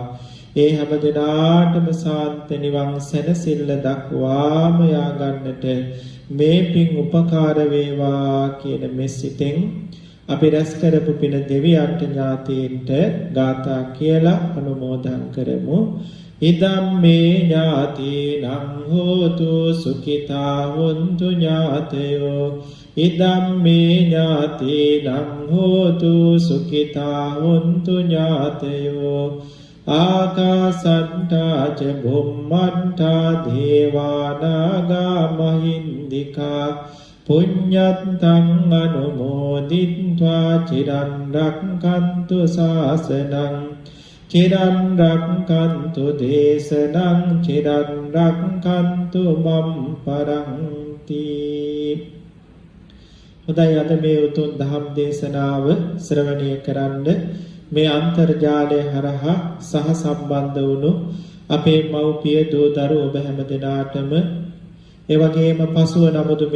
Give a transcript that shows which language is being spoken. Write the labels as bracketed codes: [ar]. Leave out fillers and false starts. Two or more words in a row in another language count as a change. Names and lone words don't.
[si] ඒ හැමදෙනාටම සාන්ත නිවන් සැනසෙල්ල දක්වාම යා ගන්නට මේ පින් උපකාර වේවා කියන මෙසිතෙන් අපි රැස් කරපු පින දෙවියන්ට ඥාතීන්ට ගාථා කියලා අනුමෝදන් කරමු. [pi] ඉදම් මේ ඥාතීනං හෝතු සුඛිතා හොන්තු ඥාතයෝ ඉදම් මේ ඥාතීනං හෝතු සුඛිතා හොන්තු ඥාතයෝ ආකාසට්ටා ච බුම්මට්ටා දේවානාගා මහින්దికා පුඤ්ඤත්තං අනුමෝදිත්වා චිරන් රක්ඛන්තු ශාසනං චිරන් රක්ඛන්තු දේශනං චිරන් රක්ඛන්තු මම් පරන්ති. [si] හොඳයි, අද මේ උතුම් ධම් දේශනාව ශ්‍රවණය කරන්න මේ අන්තර්ජාලය හරහා සහ සම්බන්ධ වුණු අපේ මව්පිය දූ දරුවෝ ඔබ හැම දිනාටම ඒ වගේම පසුව නමුදු මේ